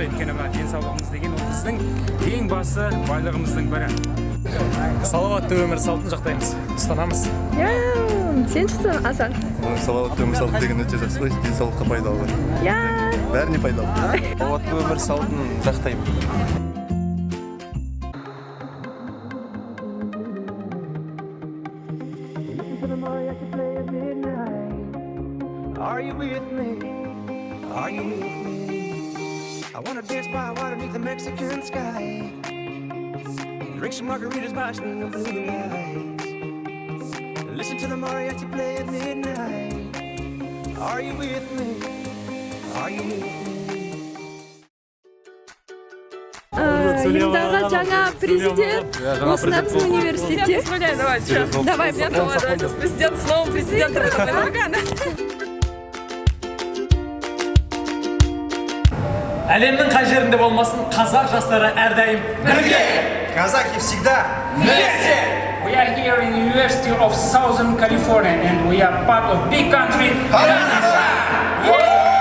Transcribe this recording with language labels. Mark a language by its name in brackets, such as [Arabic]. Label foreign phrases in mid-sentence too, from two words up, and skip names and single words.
[Kazakh] Өйткені денсаулығымыз деген ол біздің ең басы байлығымыздың бірі. Салауатты өмір салтын жақтаймыз, ұстанамыз. Сен шықсың, Асан. Салауатты өмір салты деген өте жақсы ғой, денсаулыққа пайдалы. Бәріне пайдалы. Салауатты өмір салтын жақтаймын. [English] Are you with me? Are you with me? I wanna dance by water beneath the Mexican sky. Drink some margaritas by swing of blue lights. Listen to the mariachi play at midnight. Are you with me? Are you with me? [Kazakh] Елдағы жаңа президент осында біздің университетте. [Russian] Давай, президент, с новым президентом. [Kazakh] Әлемнің қай жерінде болмасын, қазақ жастары әрдайым бірге! [Russian] Казахи всегда вместе! [English] We are here in the University of Southern California and we are part of big country. Kazakhstan!